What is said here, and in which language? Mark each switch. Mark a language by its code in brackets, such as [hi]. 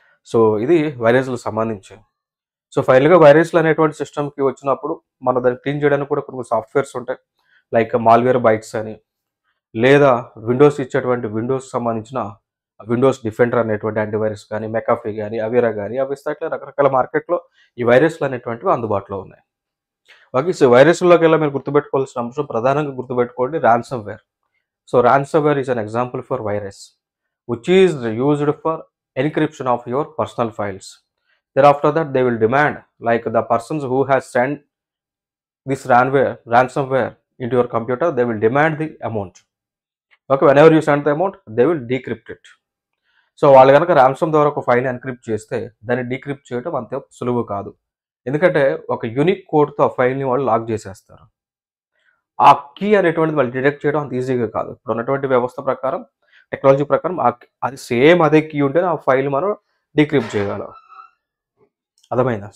[te] So ఇది వైరస్లకు సంబంధించి. So ఫైనల్గా వైరస్లు అనేటువంటి సిస్టమ్కి వచ్చినప్పుడు మనం దాన్ని క్లీన్ చేయడానికి కూడా కొన్ని సాఫ్ట్వేర్స్ ఉంటాయి, లైక్ మాల్వేర్ బైట్స్ అని, లేదా విండోస్ ఇచ్చేటువంటి విండోస్ సంబంధించిన విండోస్ డిఫెండర్ అనేటువంటి యాంటీవైరస్ కానీ, మెకాఫీ కానీ, అవేరా కానీ, అవి ఇట్లా రకరకాల మార్కెట్లో ఈ వైరస్లు అనేటువంటివి అందుబాటులో ఉన్నాయి. ఓకే. సో వైరస్లోకి వెళ్ళి మీరు గుర్తుపెట్టుకోవాల్సిన అంశం ప్రధానంగా గుర్తుపెట్టుకోండి ransom wear. [en] So ransomware is an example for virus which is used for encryption of your personal files. Thereafter that they will demand, like the persons who has sent this ransomware into your computer, they will demand the amount. Okay, whenever you send the amount, they will decrypt it. [te] So వాళ్ళు కనుక ransom ద్వారా ఒక ఫైల్ని encrypt చేస్తే దాన్ని decrypt చేయడం అంత సులువు కాదు. ఎందుకంటే ఒక యూనిక్ కోడ్తో ఆ ఫైల్ని వాళ్ళు లాక్ చేసేస్తారు. ఆ కీ అనేటువంటిది వాళ్ళు డిటెక్ట్ చేయడం అంత ఈజీగా కాదు. ఇప్పుడు ఉన్నటువంటి వ్యవస్థ ప్రకారం, టెక్నాలజీ ప్రకారం అది సేమ్ అదే కీ ఉంటేనే ఆ ఫైల్ మనం డీక్రిప్ట్ చేయగలం. అర్థమైందా?